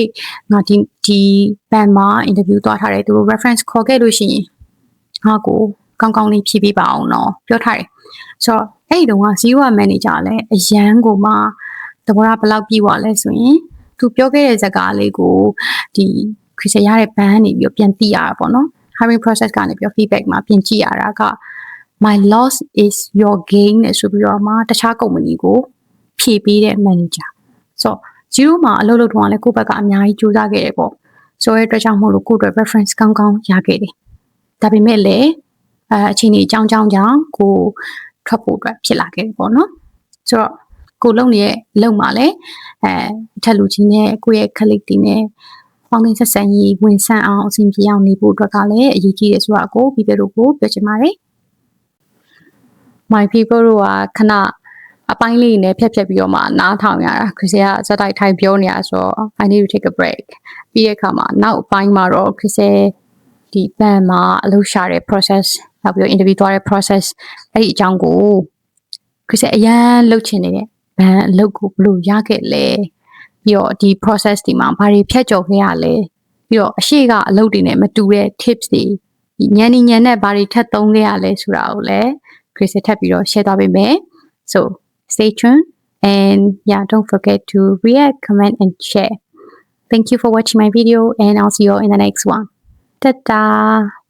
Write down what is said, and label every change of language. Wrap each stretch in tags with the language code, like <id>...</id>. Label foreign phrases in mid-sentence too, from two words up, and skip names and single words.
<my>ငါဒီဘန်မှာ interview သွားထားတယ်သူတို့ reference ခေါ်ခဲ့လို့ရှိရင်ငါကိုကောင်းကောင်းလေးဖြည့်ပေးပါအောင်နော်ပြောထားတယ်ဆိုတော့အဲ့ဒီတုန်းက zero manager လည်းအရန်ကိုမှသဘောထားဘယ်လောက်ပြေဝလဲဆို ရင်သူပြောခဲ့တဲ့ဇာတ်ကားလေးကိုဒီ Crystal ရတဲ့ဘန်နေပြီးတော့ပြန်သိရတာပေါ့နော်</my> <en>hiring process</en> <my>ကနေပြီးတော့ feedback မှာပြင်ကြည့်ရတာက</my> <en>my loss is your</en> <my>gain နဲ့ဆိုပြီးတော့မှတခြား company ကိုဖြည့်ပေးတဲ့ manager ဆိုတော့ zero မှာအလုပ်လုပ်တော့လည်းကိုယ့်ဘက်ကအများကြီးကြိုးစားခဲ့တယ်ပေါ့ဆိုတဲ့အတွက်ကြောင့်မို့လို့ကိုယ့်အတွက် reference ကောင်းကောင်းရခဲ့တယ်ဒါပေမဲ့လည်းအချိန်ကြီးအကြောင်းကြောင့်ကိုထွက်ဖို့အတွက်ဖြစ်လာခဲ့တယ်ပေါ့နော်ဆိုတော့ကိုလုံနေရဲ့လုံမှာလည်းထက်လူကြီးနဲ့ကိုယ့်ရဲ့ colleague တွေနဲ့ပေါင်းသင်းဆက်ဆံရေးဝင်ဆန့်အောင်အဆင်ပြေအောင်နေဖို့အတွက်ကလည်းအရေးကြီးတယ်ဆိုတာကိုပြီးပြတို့ကိုပြောချင်ပါတယ်</my> <en>my people</en> <my>တို့ကခဏအပိုင်းလေးနဲ့ဖြတ်ပြီးတော့မှနားထောင်ရတာ Crystal ကစတိုက်ထိုင်ပြောနေရဆိုတော့</my> <en>I need to take a break</en> <my>ပြီးတဲ့အခါမှာနောက်ပိုင်း မှာတော့ Crystal ဒီဘန်မှာအလုပ်ရှာတဲ့ process နောက်ပြီးတော့ interview သွားတဲ့ process အဲ့ဒီအကြောင်းကို Crystal အရန်လုပ် ချင်နေတဲ့ဘန်အလုပ်ကိုဘယ်လိုရခဲ့လဲပြီးတော့ဒီ process ဒီမှာဘာတွေဖြတ်ကျော်ခဲ့ရလဲပြီးတော့အရှိကအလုပ်တွေနဲ့မတူတဲ့ tips တွေညံနဲ့ဘာတွေထပ်သုံးခဲ့ရလဲဆိုတာကိုလည်း Crystal ထပ်ပြီးတော့ share သွားပေးမယ်</my> <en>so stay tuned and yeah don't forget to react comment and share thank you for watching my video and I'll see you all in the next one ta-da</en>